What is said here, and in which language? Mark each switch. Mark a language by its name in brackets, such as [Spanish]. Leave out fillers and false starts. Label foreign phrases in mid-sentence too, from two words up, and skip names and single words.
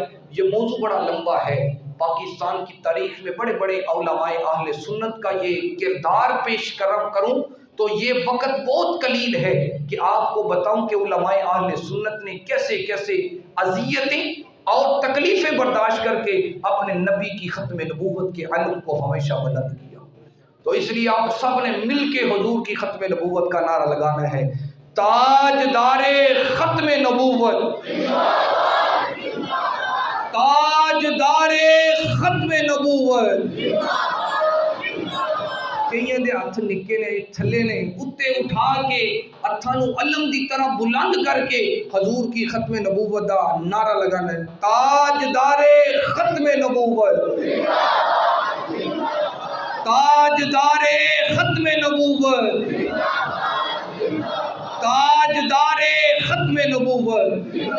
[Urdu] یہ موضوع بڑا لمبا ہے، پاکستان کی تاریخ میں بڑے بڑے علماء اہل سنت کا یہ کردار پیش کروں تو یہ وقت بہت قلیل ہے کہ آپ کو بتاؤں کہ علماء اہل سنت نے کیسے کیسے اذیتیں اور تکلیفیں برداشت کر کے اپنے نبی کی ختم نبوت کے علم کو ہمیشہ بلند کیا۔ تو اس لیے آپ سب نے مل کے حضور کی ختم نبوت کا نعرہ لگانا ہے، تاجدار ختم نبوت، تاجدار ختم نبوت۔ [Punjabi] کئیاں دے ہاتھ نکے نے تھلے نے اتے اٹھا کے ہتھاں نوں علم دی طرح بلند کر کے حضور کی ختم نبوت دا نعرہ لگانا ہے، تاجدار ختم نبوت، تاجدار ختم نبوت، تاجدار ختم نبوت۔